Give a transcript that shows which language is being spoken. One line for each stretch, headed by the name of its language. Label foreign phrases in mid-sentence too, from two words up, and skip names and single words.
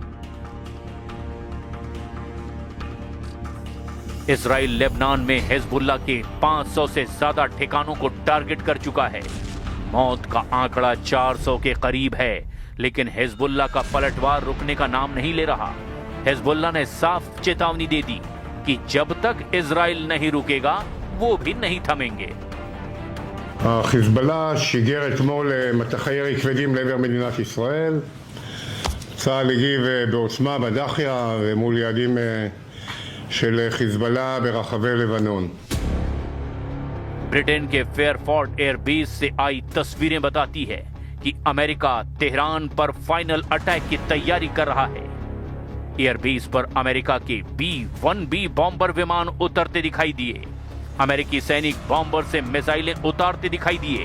Hindi: इजराइल लेबनान में हिजबुल्लाह के 500 से ज्यादा ठिकानों को टारगेट कर चुका है। मौत का आंकड़ा 400 के करीब है, लेकिन हिजबुल्लाह का पलटवार रुकने का नाम नहीं ले रहा। हिजबुल्लाह ने साफ चेतावनी दे दी कि जब तक इजराइल नहीं रुकेगा वो भी नहीं थमेंगे।
Hebrew: חיזבאללה שיגר אתמול מטחי ירי כבדים לעבר מדינת ישראל. צה"ל הגיב בעוצמה בדחיה ומול יעדים של חיזבאללה ברחבי לבנון.
Hindi: ब्रिटेन के फेयरफोर्ट एयरबेस से आई तस्वीरें बताती है कि अमेरिका तेहरान पर फाइनल अटैक की तैयारी कर रहा है। एयरबेस पर अमेरिका के B-1B बॉम्बर विमान उतरते दिखाई दिए। अमेरिकी सैनिक बॉम्बर से मिसाइलें उतारते दिखाई दिए।